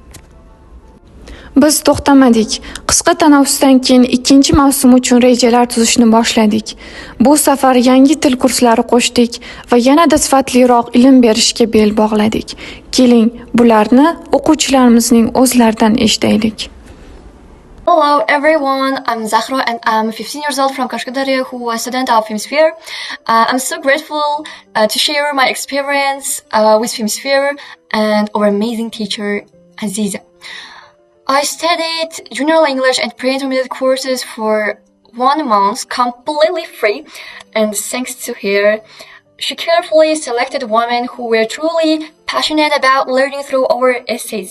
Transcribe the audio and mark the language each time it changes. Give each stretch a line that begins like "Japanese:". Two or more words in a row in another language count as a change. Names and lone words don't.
Uzbek: Biz to'xtamadik. Qisqa tanaffusdan keyin ikkinchi mavsum uchun rejalar tuzishni boshladik. Bu safar yangi til kurslari qo'shdik va yanada sifatliroq ilm berishga bel bog'ladik. Keling, bularni o'quvchilarimizning o'zlaridan eshitaylik.
English: Hello everyone, I'm Zahra and I'm 15 years old from Kashkadarya who was a student of Filmsphere. I'm so grateful to share my experience with Filmsphere and our amazing teacher Aziza. I studied junior English and pre-intermediate courses for 1 month completely free, and thanks to her, she carefully selected women who were truly passionate about learning through our essays.